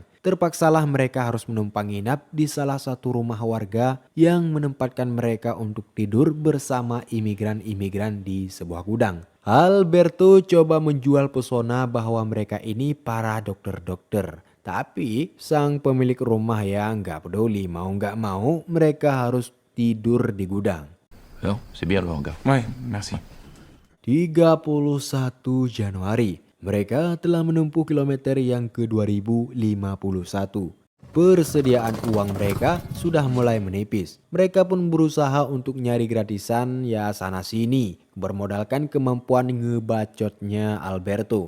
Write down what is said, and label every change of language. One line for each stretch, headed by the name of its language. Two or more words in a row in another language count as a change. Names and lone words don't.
Indonesian: Terpaksalah mereka harus menumpang nginap di salah satu rumah warga yang menempatkan mereka untuk tidur bersama imigran-imigran di sebuah gudang. Alberto coba menjual pesona bahwa mereka ini para dokter-dokter. Tapi sang pemilik rumah ya nggak peduli, mau nggak mau mereka harus tidur di gudang.
French: Non, c'est bien le hangar. Ouais, merci.
Indonesian: 31 Januari, mereka telah menempuh kilometer yang ke-2051. Persediaan uang mereka sudah mulai menipis. Mereka pun berusaha untuk nyari gratisan ya sana sini, bermodalkan kemampuan ngebacotnya Alberto.